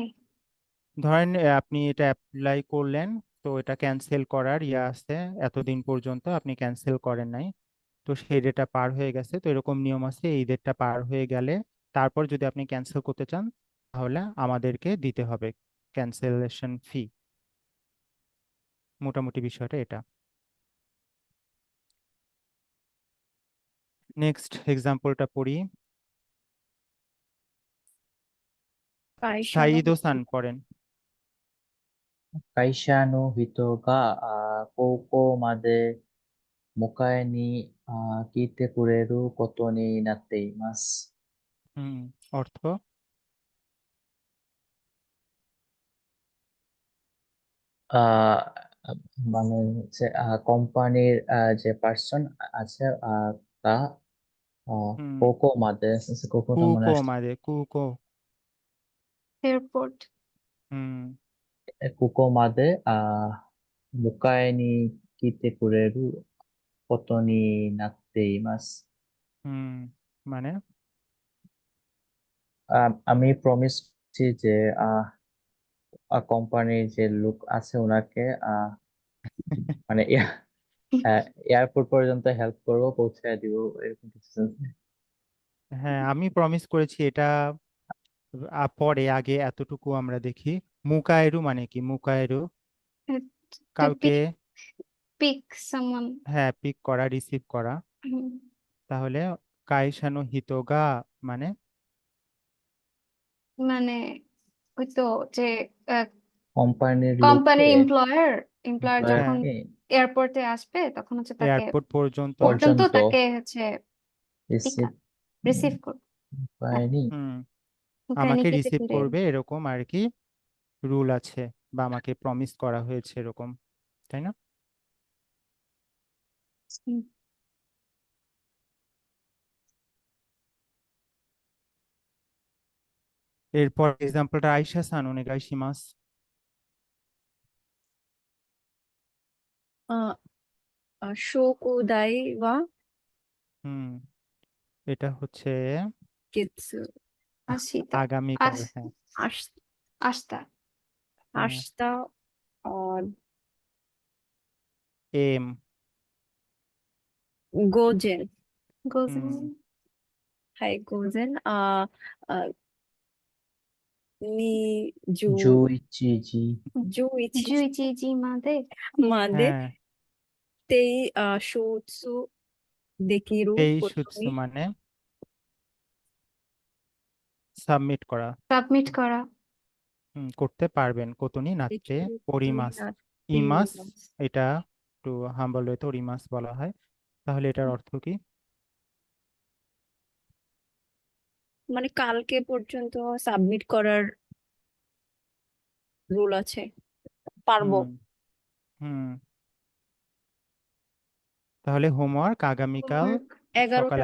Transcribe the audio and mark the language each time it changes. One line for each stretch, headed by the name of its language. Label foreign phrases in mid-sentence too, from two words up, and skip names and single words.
Bangla: ধরেন আপনি এটা অ্যাপ্লাই করলেন, তো এটা ক্যান্সেল করার ইয়ে আছে, এতদিন পর্যন্ত আপনি ক্যান্সেল করেন নাই, তো সেই ডেটটা পার হয়ে গেছে, তো এরকম নিয়ম আছে, এই ডেটটা পার হয়ে গেলে তারপর যদি আপনি ক্যান্সেল করতে চান তাহলে আমাদেরকে দিতে হবে
English: cancellation fee.
Bangla: মোটামুটি বিষয়টা এটা। নেক্সট এক্সাম্পলটা পড়ি। সাইদ ওসান পড়েন।
Japanese: 会社の人が高校まで迎えに来てくれることになっています。
Bangla: অর্থ? আহ মানে হচ্ছে কোম্পানির যে পার্সন আছে তা হুম
Japanese: ここ まで
Bangla: কোকোটা মনে
Japanese: কুকো
Bangla: আসছে
Japanese: まで、くうこう.
English: এয়ারপোর্ট
Bangla: হুম
Japanese: ここまで迎えに来てくれることになっています。
Bangla: হুম মানে আমি প্রমিস করছি যে কোম্পানির যে লোক আছে ওনাকে মানে এয়ারপোর্ট পর্যন্ত হেল্প করব, পৌঁছায় দিব, এরকম কিছু sense নেই। হ্যাঁ, আমি প্রমিস করেছি এটা পরে, আগে এতটুকু আমরা দেখি। মুকায়েরু মানে কি? মুকায়েরু
English: to
Bangla: কাউকে,
English: pick someone.
Bangla: হ্যাঁ, পিক করা, রিসিভ করা। হুম, তাহলে
Japanese: 会社の 人が
Bangla: মানে মানে ওই তো যে কোম্পানির কোম্পানির লোককে, এমপ্লয়ার যখন হ্যাঁ, এমপ্লয়ারকে এয়ারপোর্টে আসবে তখন হচ্ছে তাকে এয়ারপোর্ট পর্যন্ত পর্যন্ত পর্যন্ত তাকে হচ্ছে রিসিভ রিসিভ করবে। পায়নি। আমাকে মুখায়নিকে রিসিভ করে করবে এরকম আর কি রুল আছে, বা আমাকে প্রমিস করা হয়েছে এরকম, তাই না? হুম, এরপর এক্সাম্পলটা আয়শা
Japanese: さん お願いします. 証拠台は
Bangla: হুম এটা হচ্ছে
Japanese: 月、 আশিতা
Bangla: আগামীকাল,
Japanese: আস
Bangla: হ্যাঁ।
Japanese: আস্তা 明
Bangla: হ্যাঁ,
Japanese: 日、 এম। 午前、 গোজেন はい、午前、20、 জুইচিজি 11 十一時 までまで
Bangla: হ্যাঁ,
Japanese: 提出できること তেইশুৎসু に
Bangla: মানে সাবমিট করা, সাবমিট করা করতে পারবেন। কোতনি
Japanese: で নাত্তে きることに ওরিমাস, なってい ইমাস ます。
Bangla: এটা একটু হাম্বল হয়তো ওরিমাস বলা হয়। তাহলে এটার অর্থ কি? মানে কালকে পর্যন্ত সাবমিট করার রুল আছে, পারবো। হুম হুম তাহলে হোমওয়ার্ক আগামীকাল সকাল